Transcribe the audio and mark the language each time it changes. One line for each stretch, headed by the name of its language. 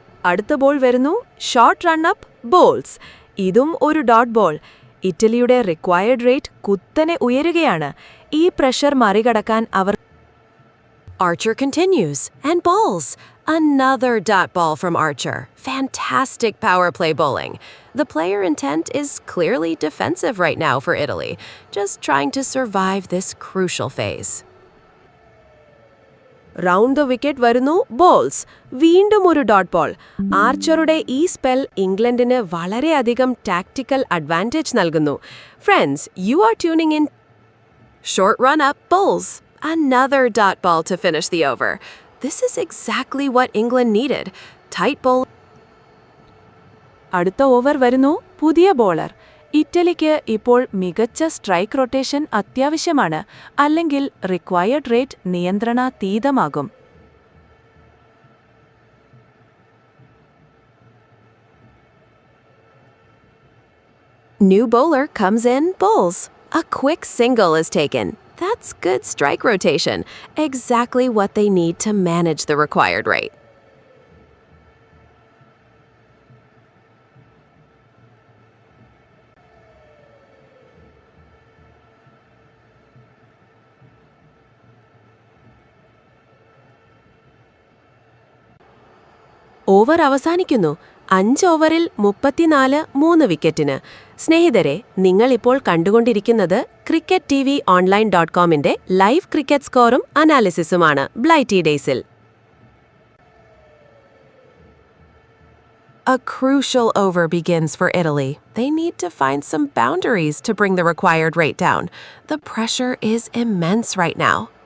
Malayalam: അടുത്ത ബോൾ വരുന്നു short run up balls. ഇതും ഒരു ഡോട്ട് ബോൾ. ഇറ്റലിയുടെ റിക്വയർഡ് റേറ്റ് കുത്തനെ ഉയരുകയാണ്. ഈ പ്രഷർ മറികടക്കാൻ അവർ
English: Archer continues and bowls. Another dot ball from Archer. Fantastic power play bowling. The player intent is clearly defensive right now for Italy, just trying to survive this crucial phase. Round the wicket
Malayalam: വരുന്നു balls. വീണ്ടും ഒരു dot ball. ആർച്ചറുടെ ഈ spell ഇംഗ്ലണ്ടിന് വളരെയധികം tactical advantage നൽകുന്നു.
English: Friends, you are tuning in. Short run up bowls. Another dot ball to finish the over. This is exactly what England needed. Tight bowl.
Malayalam: അടുത്ത over വരുന്നു പുതിയ bowler. ഇറ്റലിക്ക് ഇപ്പോൾ മികച്ച strike rotation അത്യാവശ്യമാണ്, അല്ലെങ്കിൽ required rate നിയന്ത്രണാതീതമാകും.
English: New bowler comes in, bowls. A quick single is taken. That's good strike rotation. Exactly what they need to manage the required rate.
Malayalam: Over അവസാനിക്കുന്നു. 5 ഓവറിൽ 34 3 വിക്കറ്റിന്. സ്നേഹിതരെ, നിങ്ങളിപ്പോൾ കണ്ടുകൊണ്ടിരിക്കുന്നത് CricketTVOnline.comന്റെ ലൈവ് ക്രിക്കറ്റ് സ്കോറും അനാലിസിസുമാണ് ബ്ലൈറ്റി ഡേയ്സിൽ.
English: A crucial over begins for Italy. They need to find some boundaries to bring the required rate down. The pressure is immense right now.